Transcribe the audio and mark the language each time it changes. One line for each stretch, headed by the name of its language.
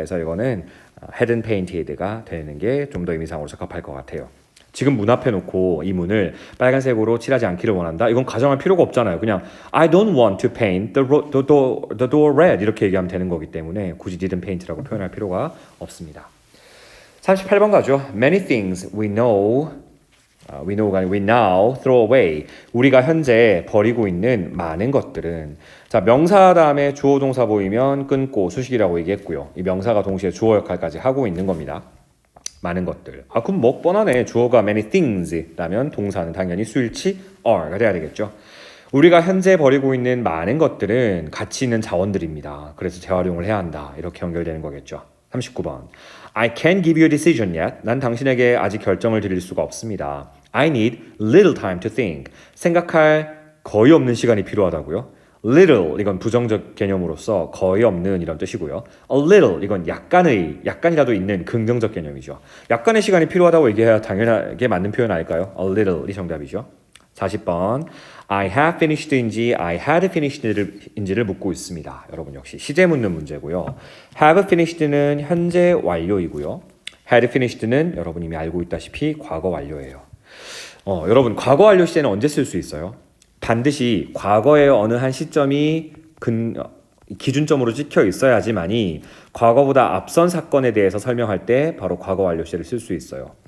Korean: 그래서 이거는 hadn't painted가 되는 게 좀 더 의미상으로 적합할 것 같아요. 지금 문 앞에 놓고 이 문을 빨간색으로 칠하지 않기를 원한다. 이건 가정할 필요가 없잖아요. 그냥
English: I don't want to paint the door red
Korean: 이렇게 얘기하면 되는 거기 때문에 굳이 didn't paint라고 표현할 필요가 없습니다. 38번 가죠.
English: Many things we know가 아니고 we now throw away.
Korean: 우리가 현재 버리고 있는 많은 것들은 자 명사 다음에 주어 동사 보이면 끊고 수식이라고 얘기했고요. 이 명사가 동시에 주어 역할까지 하고 있는 겁니다. 많은 것들. 그럼 뭐 뻔하네. 주어가 many things라면 동사는 당연히 수일치 are가 돼야 되겠죠. 우리가 현재 버리고 있는 많은 것들은 가치 있는 자원들입니다. 그래서 재활용을 해야 한다. 이렇게 연결되는 거겠죠. 39번.
English: I can't give you a decision yet.
Korean: 난 당신에게 아직 결정을 드릴 수가 없습니다.
English: I need little time to think.
Korean: 생각할 거의 없는 시간이 필요하다고요. little 이건 부정적 개념으로서 거의 없는 이런 뜻이고요. a little 이건 약간이라도 있는 긍정적 개념이죠. 약간의 시간이 필요하다고 얘기해야 당연하게 맞는 표현 아닐까요? a little이 정답이죠.
English: 40번 I have finished인지 I had finished인지를
Korean: 묻고 있습니다. 여러분 역시 시제 묻는 문제고요. have finished는 현재 완료이고요. had finished는 여러분 이미 알고 있다시피 과거 완료예요. 여러분 과거 완료 시제는 언제 쓸 수 있어요? 반드시 과거의 어느 한 시점이 기준점으로 찍혀 있어야지만이 과거보다 앞선 사건에 대해서 설명할 때 바로 과거 완료 시제를 쓸 수 있어요.